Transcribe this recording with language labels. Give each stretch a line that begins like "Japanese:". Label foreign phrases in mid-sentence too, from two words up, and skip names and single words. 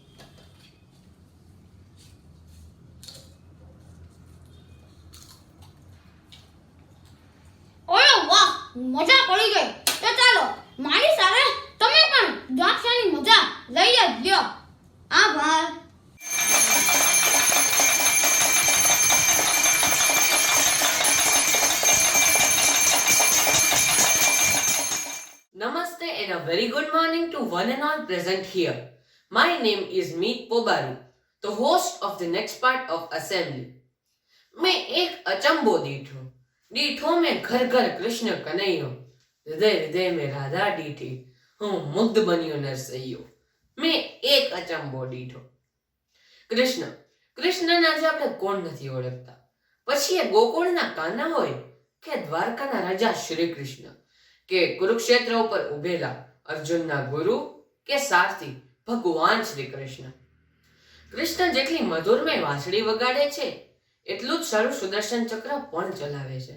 Gujarati: ઓય વાહ, મજા પડી ગઈ. તો ચાલો મારી સાથે તમે પણ ગાંઠિયાની મજા લઈ જ લ્યો. આભાર.
English: Namaste and a very good morning to one and all present here. My name is Meet Pobaru, the host of the next part of assembly.
Gujarati: મેં એક અચંબો દીઠો મેં ઘર ઘર કૃષ્ણ કન્હૈયો, હૃદય હૃદય મેં રાધા દીઠી, હું મુગ્ધ બનિયો નરસૈયો. મેં એક અચંબો દીઠો. કૃષ્ણના આજે આપણે કોણ નથી ઓળખતા, પછી એ ગોકુળના કાના હોય કે દ્વારકાના રાજા શ્રી કૃષ્ણ કે કુરુક્ષેત્ર ઉપર ઉભેલા અર્જુનના ગુરુ કે સારથી ભગવાન શ્રી કૃષ્ણ. કૃષ્ણ જેટલી મધુરમય વાંસળી વગાડે છે એટલું જ સારું સુદર્શન ચક્ર પણ ચલાવે છે.